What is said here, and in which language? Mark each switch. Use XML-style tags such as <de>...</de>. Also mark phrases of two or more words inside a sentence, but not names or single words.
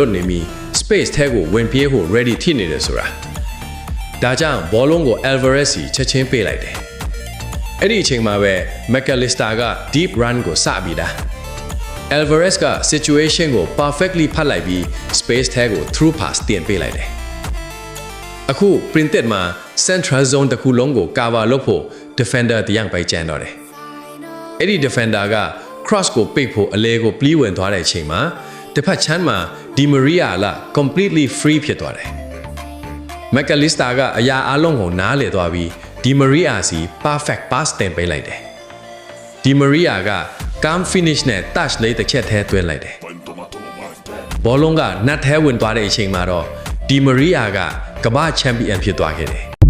<my>တ်နေပြီး space ထဲကိုဝင်ပြေးဖို့ ready ဖြစ်နေတယ်ဆိုတာ။ဒါကြောင့်ဘောလုံးကို Alvarez စီချက်ချင်းပေးလိုက်တယ်။အဲ့ဒီအချိန်မှာပဲ McAllister က</my> <en>deep run</en> <my>ကိုစပြီးတာ Alvarez က situation ကို perfectly ဖတ်လိုက်ပြီး space ထဲကို</my> <en>through pass</en> <my>တင်ပေးလိုက်တယ်အခု printed မှာ</my> <en>central zone</en> <my>တစ်ခုလုံးကို cover လုပ်ဖို့ defender တယောက်ပဲကျန်တော့တယ်အဲ့ဒီ defender က cross ကိုပိတ်ဖို့အလဲကိုပြေးဝင်သွားတဲ့အချိန်မှာတစ်ဖက်ချမ်းမှာ Di Maria က</my> <en>completely free</en> <my>ဖြစ်သွားတယ် McAllister ကအရာအလုံးကိုနားလည်သွားပြီး Di Maria စီ</my> <en>perfect pass</en> <my>တင်ပေးလိုက်တယ် Di Maria က</my> <en>calm finish</en> <my>နဲ့ touch လေးတစ်ချက်ထဲသွင်းလိုက်တယ်ဘောလုံးကနတ်ထဲဝင်သွားတဲ့အချိန်မှာတော့ Di Maria ကကမ္ဘာချန်ပီယံဖြစ်သွားခဲ့တယ်</my>